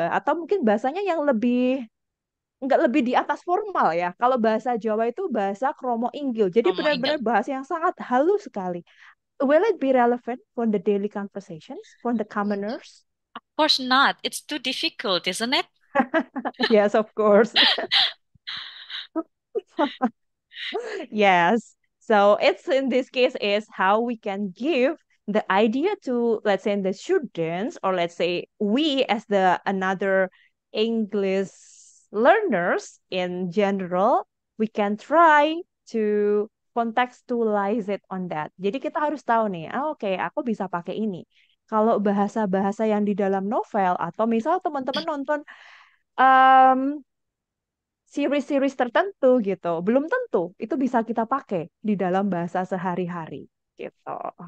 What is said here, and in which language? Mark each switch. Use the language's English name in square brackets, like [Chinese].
[Indonesian] Atau mungkin bahasanya yang lebih nggak lebih di atas formal ya. Kalau bahasa Jawa itu bahasa kromo inggil. Jadi Romo benar-benar Inggil. bahasa yang sangat halus sekali. [English] Will it be relevant for the daily conversations, for the commoners? Of course not. It's too difficult, isn't it? Yes, of course. Yes. So it's in this case is how we can give the idea to, let's say, the students, or let's say we as the another English learners in general, we can try to contextualize it on that. [Indonesian] Jadi kita harus tahu nih, oke, aku bisa pakai ini. Kalau bahasa-bahasa yang di dalam novel atau misal teman-teman nonton um, series-series tertentu gitu. Belum tentu itu bisa kita pakai di dalam bahasa sehari-hari gitu.